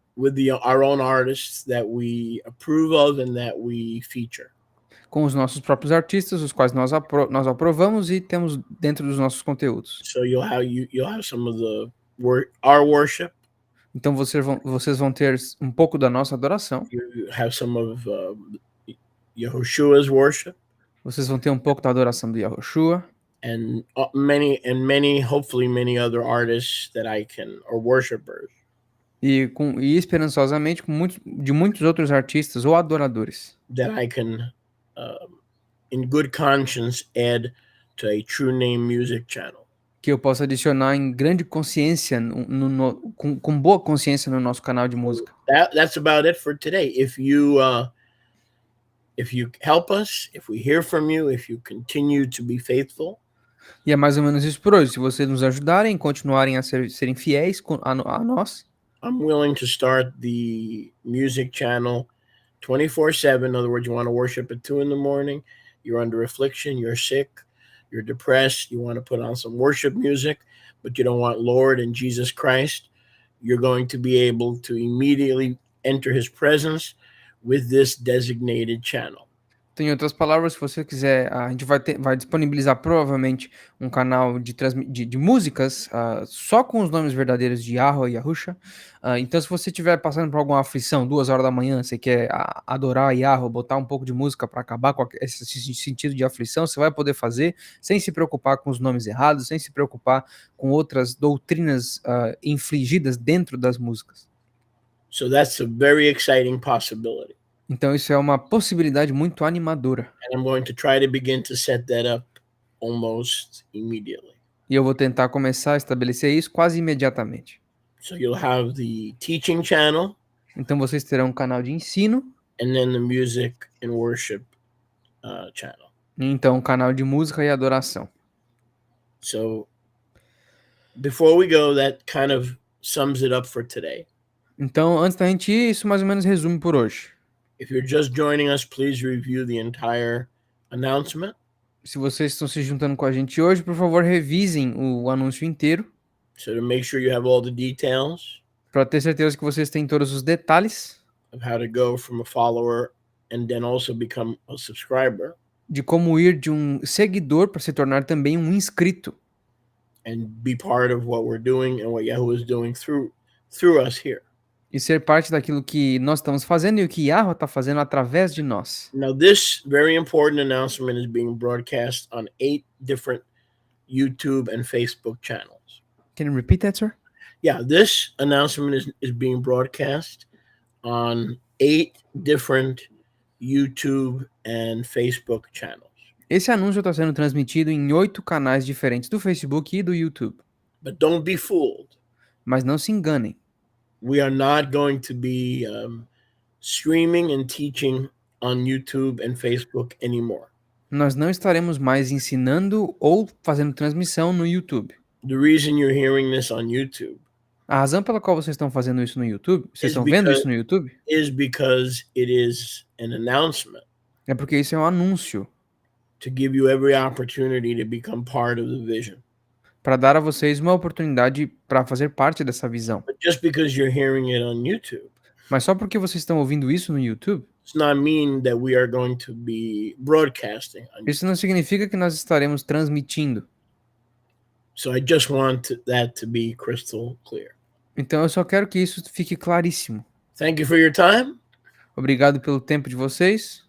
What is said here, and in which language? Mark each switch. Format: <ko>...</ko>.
<en>With our own artists that we approve of and that we feature.</en> <pt>Com os nossos próprios artistas, os quais nós aprovamos e temos dentro dos nossos conteúdos.</pt> <en>So you'll have some of our worship.</en> <pt>Então vocês vão ter um pouco da nossa adoração.</pt> <en>You have some of Yahushua's worship.</en> <pt>Vocês vão ter um pouco da adoração do Yahushua.</pt> <en>And many, hopefully many other artists that I can, or worshipers.</en> <pt>E esperançosamente de muitos outros artistas ou adoradores.</pt> <en>That I can, in good conscience, add to a true name music channel.</en> <pt>Que eu possa adicionar em grande consciência, com boa consciência no nosso canal de música.</pt> <en>That's about it for today. If you help us, if we hear from you, if you continue to be faithful.</en> <pt>E é mais ou menos isso por hoje. Se vocês nos ajudarem, continuarem a serem fiéis a nós.</pt> <en>I'm willing to start the music channel 24/7. In other words, you want to worship at 2 a.m, you're under affliction, you're sick, you're depressed, you want to put on some worship music, but you don't want Lord and Jesus Christ, you're going to be able to immediately enter his presence with this designated channel.</en> <pt>Então, em outras palavras, se você quiser, a gente vai disponibilizar provavelmente um canal de músicas só com os nomes verdadeiros de Yahweh e Yahusha. Então, se você estiver passando por alguma aflição, 2 horas da manhã, você quer adorar Yahweh, botar um pouco de música para acabar com esse sentido de aflição, você vai poder fazer sem se preocupar com os nomes errados, sem se preocupar com outras doutrinas infligidas dentro das músicas.</pt> <en>So that's a very exciting possibility.</en> <pt>Então isso é uma possibilidade muito animadora.</pt> <en>And I'm going to try to begin to set that up almost immediately.</en> <pt>E eu vou tentar começar a estabelecer isso quase imediatamente.</pt> <en>So you'll have the teaching channel.</en> <pt>Então vocês terão um canal de ensino.</pt> <en>And then the music and worship channel.</en> <pt>Então um canal de música e adoração.</pt> <en>So before we go, that kind of sums it up for today.</en> <pt>Então antes da gente ir, isso mais ou menos resume por hoje.</pt> <en>If you're just joining us, please review the entire announcement.</en> <pt>Se vocês estão se juntando com a gente hoje, por favor, revisem o anúncio inteiro.</pt> <en>So to make sure you have all the details.</en> <pt>Para ter certeza que vocês têm todos os detalhes.</pt> <en>Of how to go from a follower and then also become a subscriber.</en> <pt>De como ir de um seguidor para se tornar também um inscrito.</pt> <en>And be part of what we're doing and what Yahweh is doing through us here.</en> <pt>E ser parte daquilo que nós estamos fazendo e o que Yahweh está fazendo através de nós.</pt> <en>Now, this very important announcement is being broadcast on 8 different YouTube and Facebook channels. Can you repeat that, sir? Yeah, this announcement is being broadcast on 8 different YouTube and Facebook channels.</en> <pt>Esse anúncio está sendo transmitido em 8 canais diferentes do Facebook e do YouTube.</pt> <en>But don't be fooled.</en> <pt>Mas não se enganem.</pt> <en>We are not going to be streaming and teaching on YouTube and Facebook anymore.</en> <pt>Nós não estaremos mais ensinando ou fazendo transmissão no YouTube.</pt> <en>The reason you're hearing this on YouTube</en> <pt>A razão pela qual vocês estão fazendo isso no YouTube, vocês</pt> <en>is</en> <pt>estão vendo isso no YouTube,</pt> <en>because it is an announcement</en> <pt>é porque isso é um anúncio</pt> <en>to give you every opportunity to become part of the vision.</en> <pt>para dar a vocês uma oportunidade para fazer parte dessa visão.</pt> <en>But just because you're hearing it on YouTube,</en> <pt>Mas só porque vocês estão ouvindo isso no YouTube,</pt> <en>does not mean that we are going to be broadcasting on YouTube.</en> <pt>isso não significa que nós estaremos transmitindo.</pt> <en>So I just want that to be crystal clear.</en> <pt>Então eu só quero que isso fique claríssimo.</pt> <en>Thank you for your time.</en> <pt>Obrigado pelo tempo de vocês.</pt>